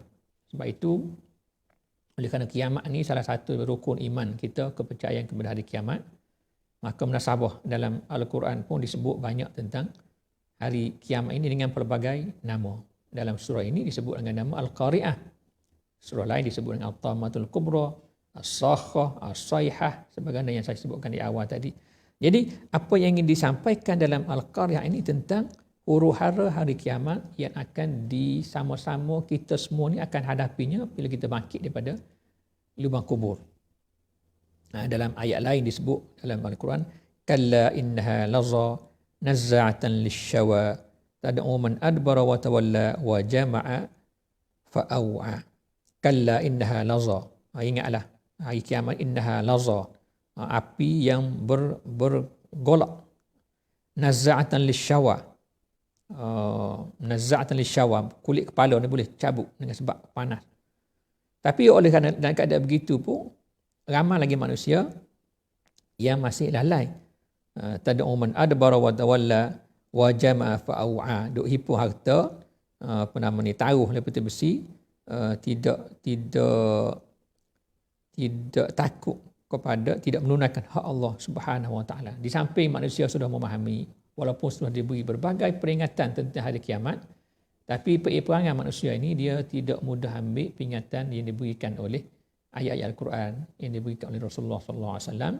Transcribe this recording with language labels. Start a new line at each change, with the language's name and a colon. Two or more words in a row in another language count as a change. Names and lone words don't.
Malay: Sebab itu, oleh kerana kiamat ni salah satu rukun iman kita, kepercayaan kepada hari kiamat, maka munasabah dalam Al-Quran pun disebut banyak tentang hari kiamat ini dengan pelbagai nama. Dalam surah ini disebut dengan nama Al-Qari'ah. Surah lain disebut dengan At-Tamatul Kubra, As-Sakhah, As-Sayhah, sebagaimana yang saya sebutkan di awal tadi. Jadi apa yang ingin disampaikan dalam Al-Qari'ah ini tentang huru-hara hari kiamat yang akan sama-sama kita semua ni akan hadapinya bila kita bangkit daripada lubang kubur. Dalam ayat lain disebut dalam Al-Quran,
Arabic: كلا إنها لظى نزاعة للشوى تدعو من أدبر وتولى وجمع فأوعى. كلا إنها لظى.
Malay: Ingatlah hari kiamat,
Arabic: إنها لظى,
Malay: api yang bergolak.
Arabic: نزاعة للشوى. نزاعة للشوى,
Malay: kulit kepala ni boleh cabut dengan sebab panas. Tapi oleh kerana dalam keadaan begitu pun ramai lagi manusia yang masih lalai.
Arabic: تدعو من أدبر وتولى وجمع فأوعى.
Malay: Duk hipu harta, taruh dalam peti besi, tidak takut kepada, tidak menunaikan hak Allah
Arabic: سبحانه وتعالى.
Malay: Di samping manusia sudah memahami, walaupun sudah diberi berbagai peringatan tentang hari kiamat, tapi perangai manusia ini dia tidak mudah ambil peringatan yang diberikan oleh ayat-ayat Al-Quran yang diberikan oleh Rasulullah SAW.